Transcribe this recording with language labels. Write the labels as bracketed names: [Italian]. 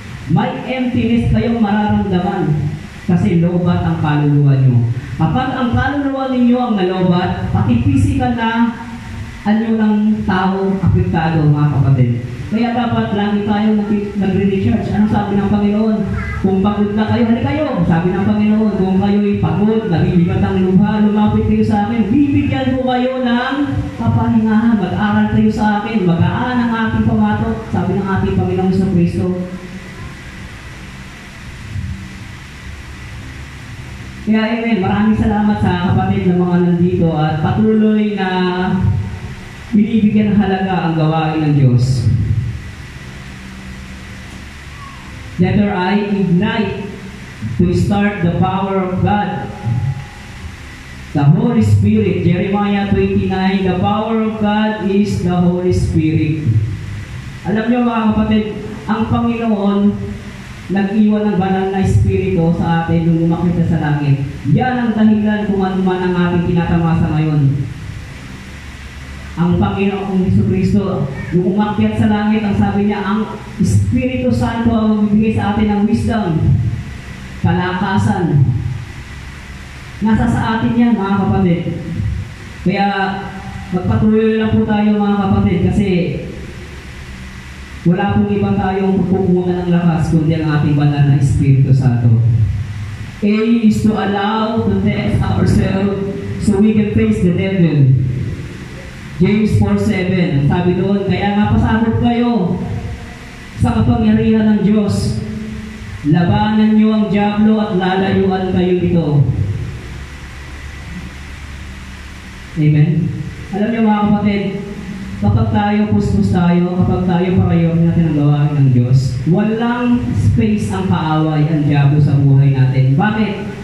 [Filipino] May emptiness kayong mararamdaman. Kasi lobat ang kaluluwa nyo. Kapag ang kaluluwa ninyo ang nalobat, pati physical na anyo ng tao apektado, mga kapatid. Kaya dapat lagi tayong nagre-recharge. Anong sabi ng Panginoon? Kung pagod na kayo, halika kayo. Sabi ng Panginoon, kung kayo'y pagod, nabibigat ang luha, lumapit kayo sa akin, bibigyan ko kayo ng kapahingahan. Mag-aral kayo sa akin, magaan ang aking pamatok. Sabi ng ating Panginoon sa Kristo. Kaya amen, maraming salamat sa kapatid ng mga nandito at patuloy na binibigyan ng halaga ang gawain ng Diyos. [English] Letter I, ignite to start the power of God. The Holy Spirit, Jeremiah 29, the power of God is the Holy Spirit. [Filipino] Alam niyo mga kapatid, ang Panginoon nag-iwan ng banal na Espiritu sa atin nung umakyat sa langit. Yan ang dahilan kung ano man ang ating tinatamasa ngayon. Ang Panginoong Jesucristo, nung umakyat sa langit, ang sabi niya, ang Espiritu Santo ang magbibigay sa atin ng wisdom, kalakasan. Nasa sa atin yan, mga kapatid. Kaya, magpatuloy lang po tayo, mga kapatid, kasi wala pong ibang tayong pupunan ng lakas, kundi ang ating banal na Espiritu Santo. [English] A is to allow to test ourselves so we can face the devil. [Filipino] James 4:7, sabi doon, kaya nga pasabot kayo sa kapangyarihan ng Diyos. Labanan niyo ang dyablo at lalayuan kayo nito. Amen? Alam niyo mga kapatid, kapag tayo puspos tayo, kapag tayo parayon natin ang gawain ng Diyos, walang space ang kaaway, ang dyablo sa buhay natin. Bakit?